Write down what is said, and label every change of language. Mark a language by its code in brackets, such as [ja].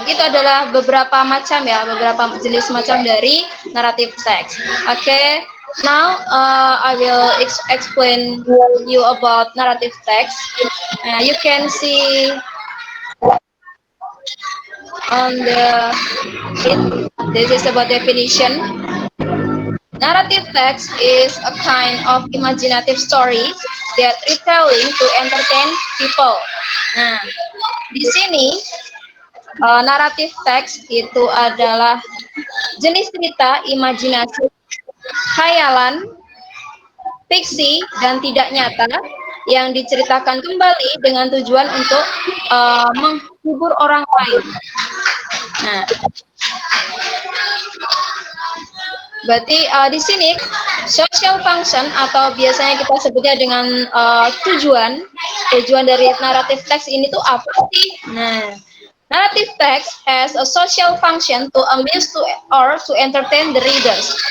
[id] Itu adalah beberapa jenis macam dari naratif teks. Oke. [en] Now I will explain you about narrative text. You can see on the this is about definition. Narrative text is a kind of imaginative story that retelling to entertain people. [id] Nah, di sini naratif teks itu adalah jenis cerita imajinasi, khayalan, fiksi, dan tidak nyata yang diceritakan kembali dengan tujuan untuk menghibur orang lain. Nah, berarti di sini social function atau biasanya kita sebutnya dengan tujuan dari naratif teks ini tuh apa sih? [en] Nah, narrative text has a social function to amuse or to entertain the readers.